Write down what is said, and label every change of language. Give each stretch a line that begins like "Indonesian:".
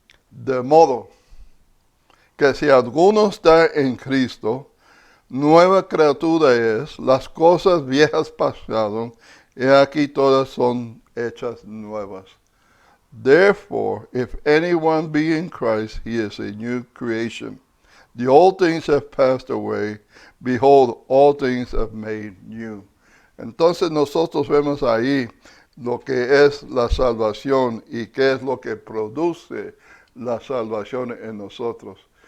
Spanish: De modo que si alguno está en Cristo, nueva criatura es, las cosas viejas pasaron, y aquí todas son hechas nuevas.
English: Therefore, if anyone be in Christ, he is a new creation. The old things have passed away. Behold, all things have made new.
Spanish: Entonces nosotros vemos ahí lo que es la salvación y qué es lo que produce la salvación en nosotros.